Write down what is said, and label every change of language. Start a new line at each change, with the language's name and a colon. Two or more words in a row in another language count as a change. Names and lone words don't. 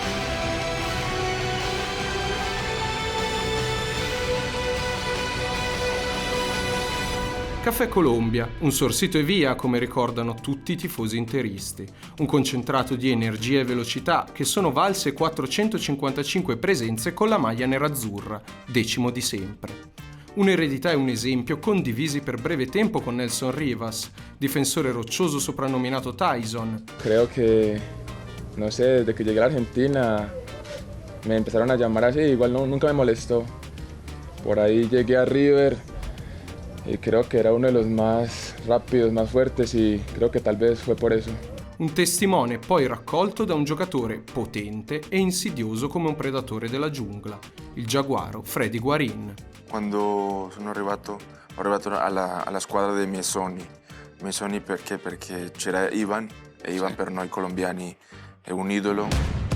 Italian: Caffè Colombia, un sorsito e via, come ricordano tutti i tifosi interisti. Un concentrato di energia e velocità che sono valse 455 presenze con la maglia nerazzurra, 10° di sempre. Un'eredità e un esempio condivisi per breve tempo con Nelson Rivas, difensore roccioso soprannominato Tyson.
Spanish: Creo que, no sé, desde que llegué a la Argentina me empezaron a llamar así, igual nunca me molestó. Por ahí llegué a River y creo que era uno de los más rápidos, más fuertes y creo que tal vez fue por eso.
Italian: Un testimone poi raccolto da un giocatore potente e insidioso come un predatore della giungla, il giaguaro Freddy Guarín. Quando sono arrivato alla squadra dei miei sogni perché c'era Ivan e Ivan per noi colombiani è un idolo.